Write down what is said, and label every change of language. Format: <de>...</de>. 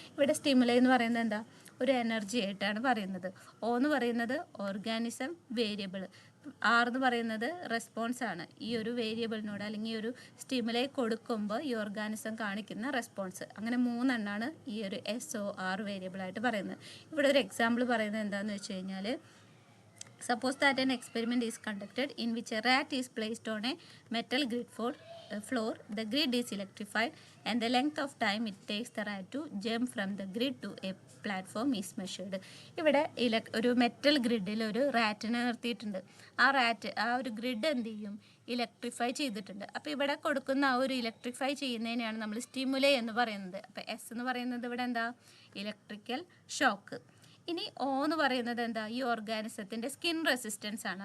<ml>ഇവിടെ സ്റ്റിമുലേ എന്ന് പറയുന്നത് എന്താ, ഒരു എനർജി ആയിട്ടാണ് പറയുന്നത്. O എന്ന് പറയുന്നത് ഓർഗാനിസം വേരിയബിൾ, R എന്ന് പറയുന്നത് റെസ്പോൺസ് ആണ്. ഈ ഒരു വേരിയബിളിനോട് അല്ലെങ്കിൽ ഈ ഒരു സ്റ്റിമുലൈ കൊടുക്കുമ്പോൾ ഈ ഓർഗാനിസം കാണിക്കുന്ന റെസ്പോൺസ്. അങ്ങനെ 3 എണ്ണമാണ് ഈ ഒരു SOR വേരിയബിളായിട്ട് പറയുന്നത്. ഇവിടെ ഒരു എക്സാമ്പിൾ പറയുന്നത് എന്താണെന്ന് വെച്ച് കഴിഞ്ഞാൽ,</ml> <en>suppose that an experiment is conducted in which a rat is placed on a metal grid floor. The grid is electrified and the length of time it takes the rat to jump from the grid to a platform is measured.</en> <ml>ഇവിടെ ഒരു metal ഗ്രിഡിൽ ഒരു റാറ്റിനെ നിർത്തിയിട്ടുണ്ട്. ആ ഒരു grid എന്ത് ചെയ്യും, electrify ചെയ്തിട്ടുണ്ട്. അപ്പോൾ ഇവിടെ കൊടുക്കുന്ന ആ ഒരു ഇലക്ട്രിഫൈ ചെയ്യുന്നതിനെയാണ് നമ്മൾ സ്റ്റിമുലേ എന്ന് പറയുന്നത്. അപ്പോൾ S എന്ന് പറയുന്നത് ഇവിടെ എന്താ, ഇലക്ട്രിക്കൽ ഷോക്ക്. ഇനി O എന്ന് പറയുന്നത് എന്താ, ഈ ഓർഗാനിസത്തിൻ്റെ സ്കിൻ റെസിസ്റ്റൻസ് ആണ്.</ml>